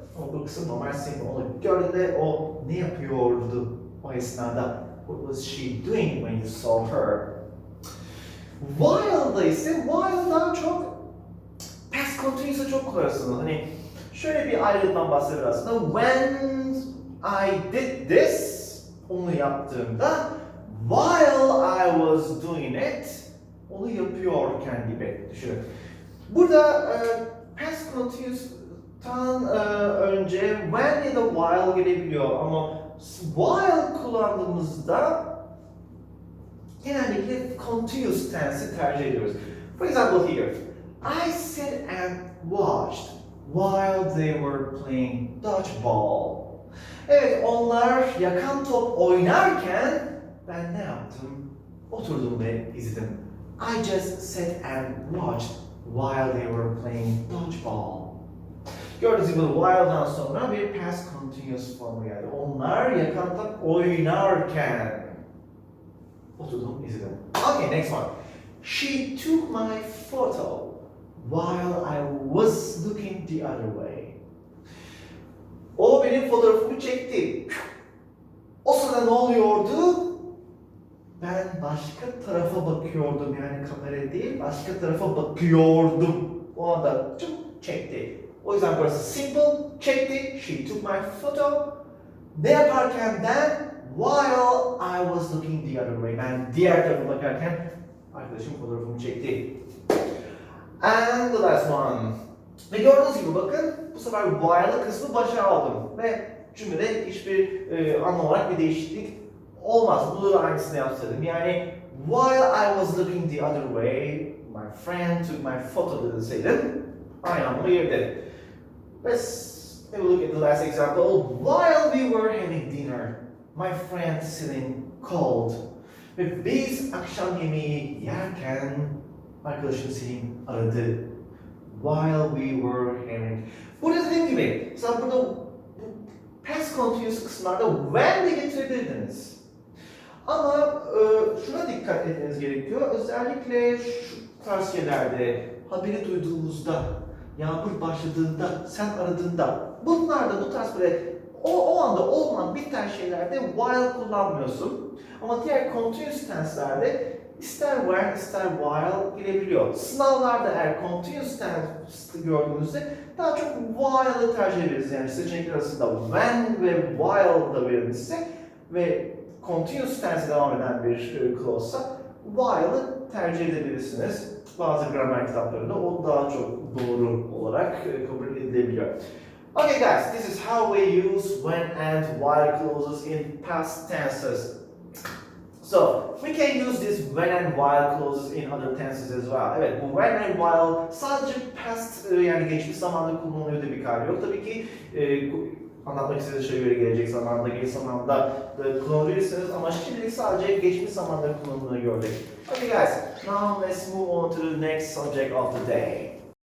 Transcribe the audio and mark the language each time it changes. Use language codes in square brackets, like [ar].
[tr] Ama bu kısım normal simple. Onu gördüğünde o ne yapıyordu o esnada? [en] What was she doing when you saw her? [tr] While'da ise while daha çok past continuous'a çok kullanırsınız. Hani şöyle bir ayrılıktan bahsediyor aslında. [en] When I did this, [tr] onu yaptığımda, [en] while I was doing it, [tr] onu yapıyorken gibi düşünün. Burada past continuous'tan önce when ya da while gelebiliyor ama while kullandığımızda genellikle continuous tense'i tercih ediyoruz. [en] For example here, I sat and watched while they were playing dodgeball. [tr] Evet, onlar yakan top oynarken ben ne yaptım? Oturdum ve izledim. [en] I just sat and watched while they were playing dodgeball. [tr] Gördüğünüz gibi while'dan sonra bir past continuous formu geldi. Onlar yakan top oynarken oturdum, izledim. [en] Okay, next one. She took my photo while I was looking the other way. [tr] O benim fotoğrafımı çekti. O sırada ne oluyordu? Ben başka tarafa bakıyordum, yani kameraya değil, başka tarafa bakıyordum. O anda çekti. O yüzden burası simple, çekti. [en] She took my photo. [tr] Ne yaparken ben? [en] While I was looking the other way. [tr] Ben diğer tarafa bakarken arkadaşım fotoğrafımı çekti. [en] And the last one. [tr] Ve gördüğünüz gibi bakın, bu sefer while'ı kısmı başa aldım. Ve cümlede hiçbir anlam olarak bir değişiklik olmaz. Bunu da aynısını yapsaydım. [en] Yani while I was looking the other way, my friend took my photo [tr] deseydim aynı anlamı yerdi. [en] Let's have a look at the last example. While we were having dinner, my friend Celine called. [tr] Ve biz akşam yemeği yerken arkadaşım Celine aradı. [en] While we were having. [tr] Burada dediğim gibi, mesela burada past continuous kısımlarda when de getirebilirdiniz. Ama şuna dikkat etmeniz gerekiyor. Özellikle şu tarz şeylerde haberi duyduğumuzda, yağmur başladığında, sen aradığında, bunlarda bu tarz böyle o anda olmayan biten şeylerde while kullanmıyorsun. Ama diğer continuous tense'lerde ister when ister while gelebiliyor. Sınavlarda eğer continuous tense gördüğünüzde daha çok while'ı tercih ederiz. Yani seçenekler arasında when ve while da verilmişse ve continuous tense devam eden bir clause'sa while'ı tercih edebilirsiniz. Bazı gramer kitaplarında o daha çok doğru olarak kabul edilebiliyor. [en] Okay guys, this is how we use when and while clauses in past tenses. So, we can use this when and while clauses in other tenses as well. [tr] Evet, bu when and while sadece past yani geçmiş zamanda kullanılıyor diye bir kaydı yok. Tabii ki anlatmak istediğiniz şeye göre gelecek zamanda, geç zamanda kullanabilirsiniz ama şimdilik sadece geçmiş zamanda kullanıldığını gördük. [en] Okay guys, now let's move on to the next subject of the day.